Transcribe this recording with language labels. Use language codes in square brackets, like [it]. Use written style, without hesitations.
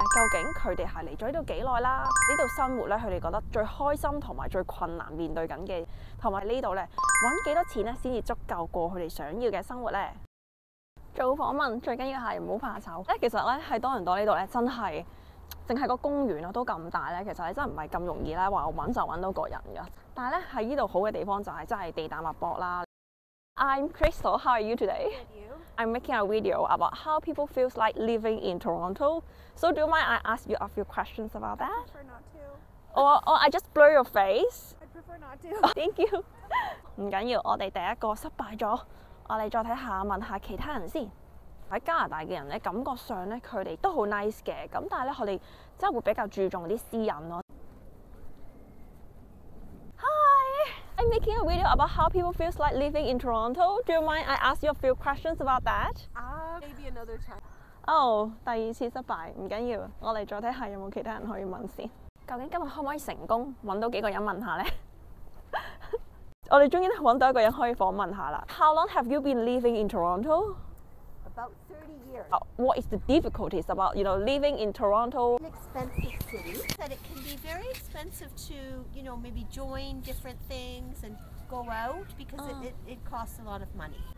[yue] 究竟佢哋係嚟咗呢度幾耐啦？呢度生活咧，佢哋覺得最開心同埋最困難面對緊嘅，同埋呢度咧揾幾多錢咧先至足夠過佢哋想要嘅生活咧？做訪問最緊要係唔好怕醜。其實咧喺多倫多呢度咧，真係淨係個公園都咁大咧，其實你真係唔係咁容易咧話我揾就揾到個人㗎。但係咧喺呢度好嘅地方就係真係地大物博啦。 [en] I'm Crystal. How are you today? I'm making a video about how people feels like living in Toronto. So do you mind I ask you a few questions about that? I prefer not to. Or I just blur your face? I prefer not to. Thank you. [yue] 唔緊要，我哋第一個失敗咗，我哋再睇下問下其他人先。喺加拿大嘅人咧，感覺上咧佢哋都好 nice 嘅，咁但係咧佢哋真係會比較注重啲私隱咯。 [en] I'm making a video about how people feels like living in Toronto. Do you mind I ask you a few questions about that? Maybe another time. [yue] 第二次失敗，唔緊要，我哋再睇下有冇其他人可以問先。究竟今日可唔可以成功揾到幾個人問下呢？我哋終於揾到一個人可以訪問下啦。 [en] How long have you been living in Toronto? About 30 years. What is the difficulties about living in Toronto? An expensive city. That it can be very expensive to maybe join different things and go out because it costs a lot of money.